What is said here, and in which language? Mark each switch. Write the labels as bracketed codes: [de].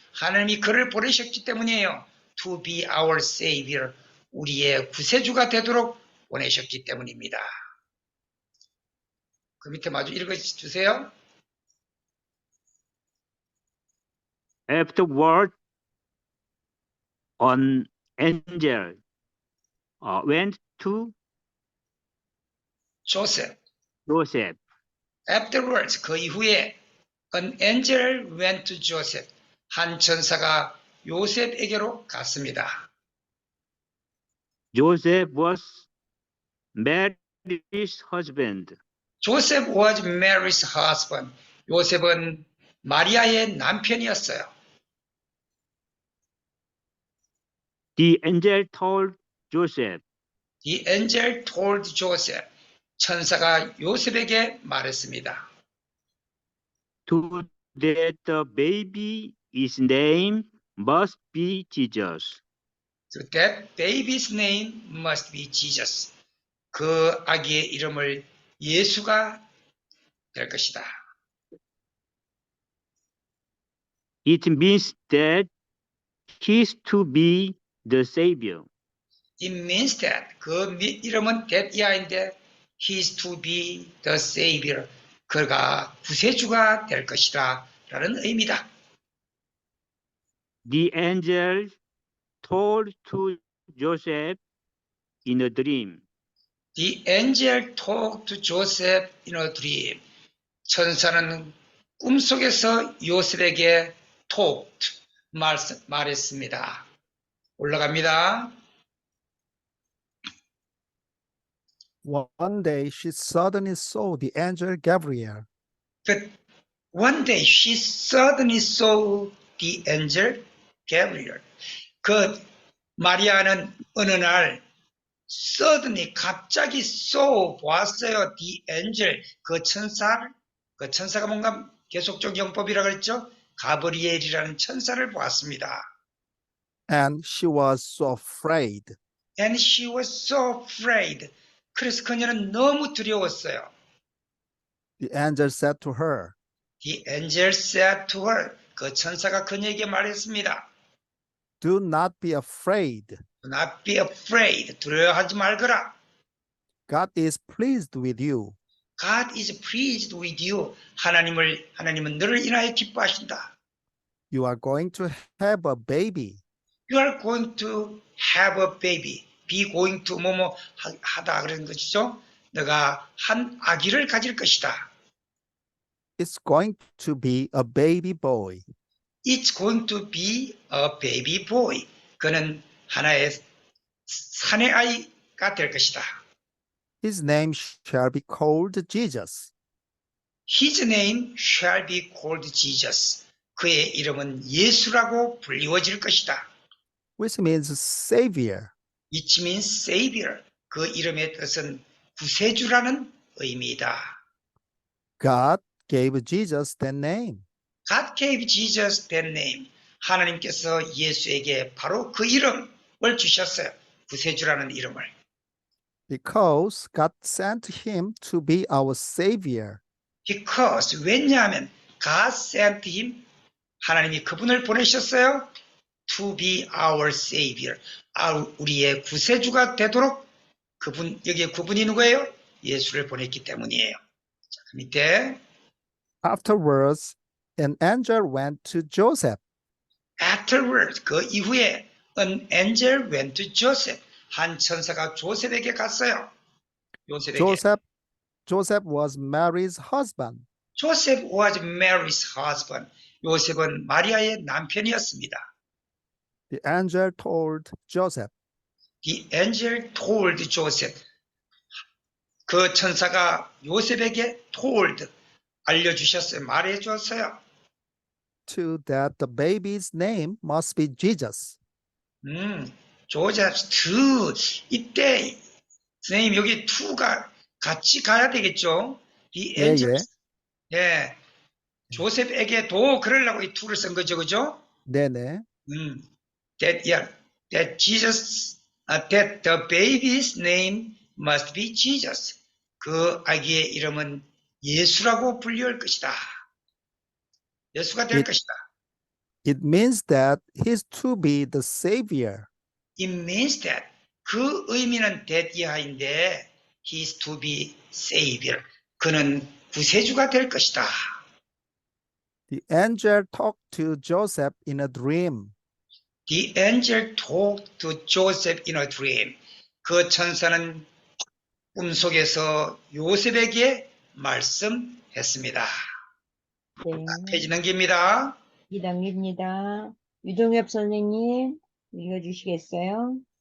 [ko] 하나님이 그를 보내셨기 때문이에요. [en] To be our savior. [ko] 우리의 구세주가 되도록 보내셨기 때문입니다. 그 밑에 마주 읽어주세요. [en] Afterward, an angel went to Joseph. Joseph. Afterwards, [ko] 그 이후에 [en] an angel went to Joseph. [ko] 한 천사가 요셉에게로 갔습니다. [en] Joseph was Mary's husband. Joseph was Mary's husband. [ko] 요셉은 마리아의 남편이었어요. [en] The angel told Joseph, The angel told Joseph. [ko] 천사가 요셉에게 말했습니다. [en] to that the baby is name must be Jesus. So that baby's name must be Jesus. [ko] 그 아기의 이름을 예수가 될 것이다. [en] It means that he's to be the savior. It means that [ko] 그 이름은 [en] that [ko] 이하인데 [en] he is to be the savior. [ko] 그가 구세주가 될 것이다 라는 의미다. [en] The angel told to Joseph in a dream. The angel talked to Joseph in a dream. [ko] 천사는 꿈속에서 요셉에게 [en] talked, [ko] 말했습니다. 올라갑니다. [en] One day she suddenly saw the angel Gabriel. But one day she suddenly saw the angel Gabriel. [ko] 그 마리아는 어느 날 [en] suddenly [ko] 갑자기 보았어요. [en] The angel, [ko] 그 천사를. 그 천사가 뭔가 계속적 용법이라고 그랬죠. 가브리엘이라는 천사를 보았습니다. [en] And she was so afraid. And she was so afraid. [ko] 그래서 그녀는 너무 두려웠어요. [en] The angel said to her, The angel said to her. [ko] 그 천사가 그녀에게 말했습니다. [en] Do not be afraid. Do not be afraid. [ko] 두려워하지 말거라. [en] God is pleased with you. God is pleased with you. [ko] 하나님은 너를 인하여 기뻐하신다. [en] You are going to have a baby. You are going to have a baby. Be going to [ko] 뭐뭐 하다 그런 것이죠. 너가 한 아기를 가질 것이다. [en] It's going to be a baby boy. It's going to be a baby boy. [ko] 그는 하나의 사내 아이가 될 것이다. [en] His name shall be called Jesus. His name shall be called Jesus. [ko] 그의 이름은 예수라고 불리워질 것이다. [en] Which means Savior. Which means Savior. [ko] 그 이름의 뜻은 구세주라는 의미이다. [en] God gave Jesus that name. God gave Jesus that name. [ko] 하나님께서 예수에게 바로 그 이름을 주셨어요. 구세주라는 이름을. [en] Because God sent him to be our Savior. Because [ko] 왜냐하면 [en] God sent him. [ko] 하나님이 그분을 보내셨어요. [en] To be our Savior. [ko] 우리의 구세주가 되도록 그분, 여기에 그분이 누구예요? 예수를 보냈기 때문이에요. 자, 그 밑에 [en] Afterwards, an angel went to Joseph. Afterwards, [ko] 그 이후에 [en] an angel went to Joseph. [ko] 한 천사가 조셉에게 갔어요. 요셉에게. [en] Joseph was Mary's husband. Joseph was Mary's husband. [ko] 요셉은 마리아의 남편이었습니다. [en] The angel told Joseph, The angel told Joseph. [ko] 그 천사가 요셉에게 [en] told, [ko] 알려주셨어요. 말해줬어요. [en] too, that the baby's name must be Jesus. Joseph to. [ko] 이때 선생님 여기 to가 같이 가야 되겠죠? [en] The [ko] 예, [en] angel. [ko] 예. 예. 조셉에게도 그러려고 이 to를 쓴 거죠, 그죠? 네네. [en] That Jesus, that the baby's name must be Jesus. [ko] 그 아기의 이름은 예수라고 불릴 것이다. 예수가 될 것이다. [en] It means that he's to be the Savior. It means that. [ko] 그 의미는 [en] that [ko] 이하인데 [en] he is to be Savior. [ko] 그는 구세주가 될 것이다. [en] The angel talked to Joseph in a dream. The angel talked to Joseph in a dream. [ko] 그 천사는 꿈속에서 요셉에게 말씀했습니다. 네. 페이지 넘깁니다. 2단계입니다. 유동엽 선생님, 읽어주시겠어요?